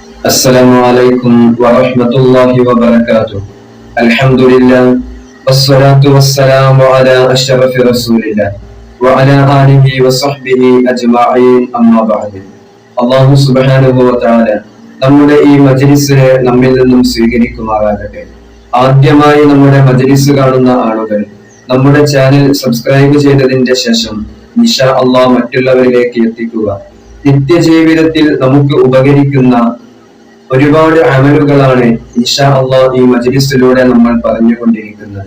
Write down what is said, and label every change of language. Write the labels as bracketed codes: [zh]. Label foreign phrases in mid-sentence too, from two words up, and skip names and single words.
[ar] السلام عليكم ورحمة الله وبركاته. الحمد لله والصلاة والسلام على أشرف رسول الله وعلى آله وصحبه أجمعين أما بعد. الله سبحانه وتعالى [ml] നമ്മുടെ ഈ മജ്‌ലിസിനെ നമ്മിൽ നിന്നും സ്വീകരിക്കുമാറാകട്ടെ. ആദ്യമായി നമ്മുടെ മജ്‌ലിസ് കാണുന്ന ആളുകൾ നമ്മുടെ ചാനൽ സബ്സ്ക്രൈബ് ചെയ്തതിന്റെ ശേഷം [ar] إن شاء الله [ml] മറ്റുള്ളവരിലേക്ക് എത്തിക്കുക. നിത്യജീവിതത്തിൽ നമുക്ക് ഉപകരിക്കുന്ന ഒരുപാട് അമലുകളാണ് [ar] إن شاء الله [ml] ഈ മജ്‌ലിസിലൂടെ നമ്മൾ പറഞ്ഞുകൊണ്ടിരിക്കുന്നത്.